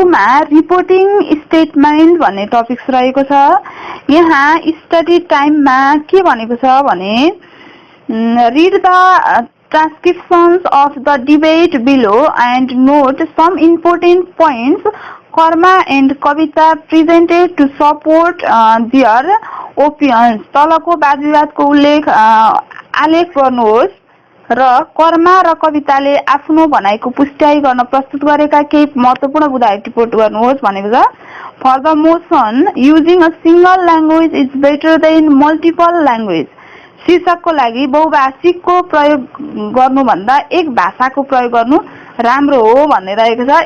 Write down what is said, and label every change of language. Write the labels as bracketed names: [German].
[Nepali] मा reporting statement भन्ने topics रहेको छ। यहाँ स्टडी टाइममा के भनेको छ भने [English] read the transcriptions of the debate below and note some important points. Karma and Kavita presented to support their opinions. [Nepali] तलको वाद विवादको आलेख गर्नुहोस् र कर्मा र कविताले आफ्नो भनाइको पुष्टाइ गर्न प्रस्तुत गरेका केही महत्त्वपूर्ण बुदाहरू टिप्पणी गर्नुहोस् भनेको छ। [English] For the motion, using a single language is better than multiple language. [Nepali] शीर्षकको लागि बहुभाषिकको प्रयोग गर्नुभन्दा एक भाषाको प्रयोग गर्नु राम्रो हो भन्ने रहेको छ।